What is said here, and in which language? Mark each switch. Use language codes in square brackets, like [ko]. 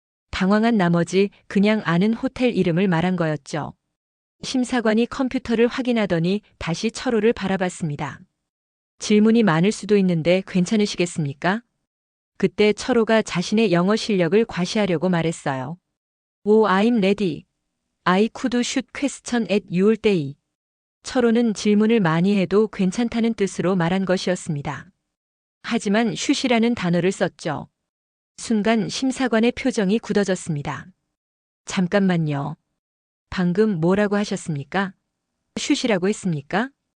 [ko] 당황한 나머지 그냥 아는 호텔 이름을 말한 거였죠. 심사관이 컴퓨터를 확인하더니 다시 철호를 바라봤습니다. 질문이 많을 수도 있는데 괜찮으시겠습니까? 그때 철호가 자신의 영어 실력을 과시하려고 말했어요. [en] Oh, I'm ready. I could shoot question at your day. [ko] 철호는 질문을 많이 해도 괜찮다는 뜻으로 말한 것이었습니다. 하지만 슛이라는 단어를 썼죠. 순간 심사관의 표정이 굳어졌습니다. 잠깐만요. 방금 뭐라고 하셨습니까? 슛이라고 했습니까?